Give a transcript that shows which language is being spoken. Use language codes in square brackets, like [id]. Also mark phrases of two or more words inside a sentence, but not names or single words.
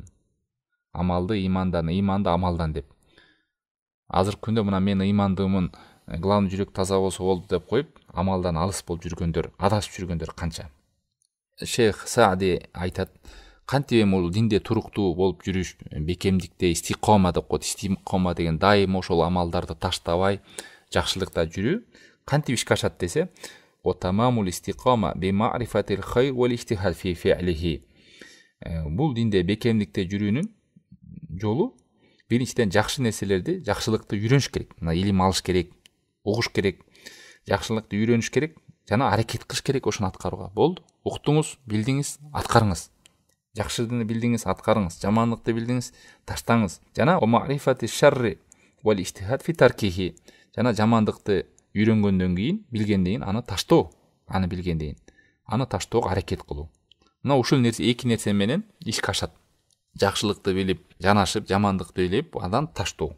[ky] Амалды имандан, иманды амалдан деп. Азыркы күндө мына мен имандымын, главный жүрөк таза болсо болду деп коюп, амалдан алыс болуп жүргөндөр, адашып жүргөндөр канча. Шейх Саади айтат, кантип бул динде туруктуу болуп жүрүш, бекемдикте истикома деп коет. Истикома деген дайым ошол амалдарды таштабай, жакшылыкта жүрүү, кантип ишке ашат десе, [ar] وتمام الاستقامة بمعرفة الخير والاجتهاد في فعله. [ky] Бул динде бекемдикте жүрүүнүн жолу биринчиден жакшы нерселерди, жакшылыкты үйрөнүш керек. Мына илим алыш керек, угуш керек, жакшылыкты үйрөнүш керек, жана аракет кылыш керек ошону аткарууга. Болду. Уктуңуз, билдиңиз, аткарыңыз. Жакшыны билдиңиз, аткарыңыз. Жаманлыкты билдиңиз, таштаңыз. [ar] Жана معرفة الشر والاجتهاد في تركه. [ky] Жана жамандыкты үйрөнгөндөн кийин, билгенден кийин аны таштоо, аны билгенден кийин аны таштоого аракет кылуу. Мына ушул нерсе, эки нерсе менен ишке ашат. Жакшылыкты билип, жанашып, жамандыкты билип, андан таштоо.